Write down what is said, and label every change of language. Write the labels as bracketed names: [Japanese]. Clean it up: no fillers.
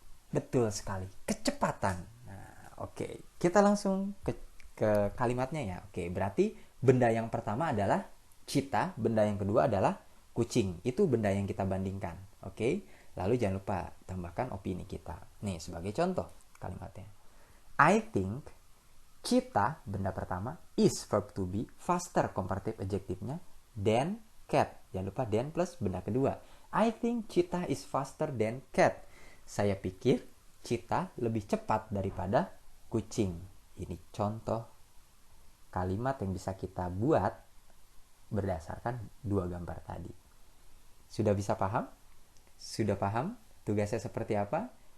[Indonesian] Betul sekali, kecepatan. Nah, oke. Kita langsung ke kalimatnya ya. Oke, berarti benda yang pertama adalah cheetah, benda yang kedua adalah kucing. Itu benda yang kita bandingkan. Oke. Lalu jangan lupa tambahkan opini kita. Nih, sebagai contoh kalimatnya. [English] I think cheetah, [Indonesian] benda pertama, [English] is verb to be, faster comparative adjektifnya, than cat. [Indonesian] Jangan lupa than plus benda kedua. [English] I think cheetah is faster than cat. [Indonesian] Saya pikir cheetah lebih cepat daripada kucing. Ini contoh kalimat yang bisa kita buat berdasarkan dua gambar tadi. Sudah bisa paham? Sudah paham tugasnya seperti apa?